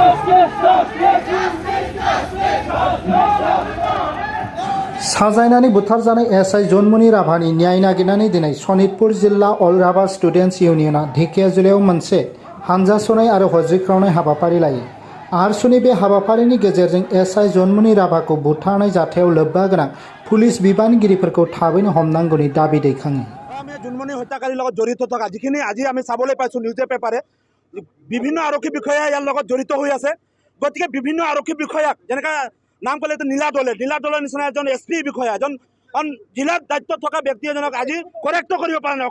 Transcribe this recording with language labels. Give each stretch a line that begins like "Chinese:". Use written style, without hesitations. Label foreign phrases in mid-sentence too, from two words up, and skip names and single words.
Bodo: साजायनानै बुथारजानाय एसआई जन्मनि राभानि न्याय नागिरनानै दिनै सनितपुर जिल्ला अल राभा स्टुडेन्ट्स इउनियना ढेकियाजुलियाव मोनसे हानजा सुनाय आरो हज्रिख्रावनाय हाबाफारि लायो। आरसुनि बे हाबाफारिनि गेजेरजों एसआई जन्मनि राभाखौ बुथारनाय जाथायाव लोब्बा गोनां पुलिस बिबानगिरिफोरखौ थाबैनो हमनांगौनि दाबी दैखाङो।
Assamese: জন্মনি হত্যাকাৰীৰ লগত জড়িত থকা যিখিনি আজি আমি চাবলৈ পাইছোঁ নিউজে পেপাৰে বিভিন্ন আৰক্ষী বিষয়া ইয়াৰ লগত জড়িত হৈ আছে। গতিকে বিভিন্ন আৰক্ষী বিষয়াক যেনেকৈ নাম ক'লে নীলা দলৰ নিচিনা এজন SP বিষয়া এজন জিলাত দায়িত্বত থকা ব্যক্তি এজনক আজি কৰেক্ট কৰিব পৰা নাই।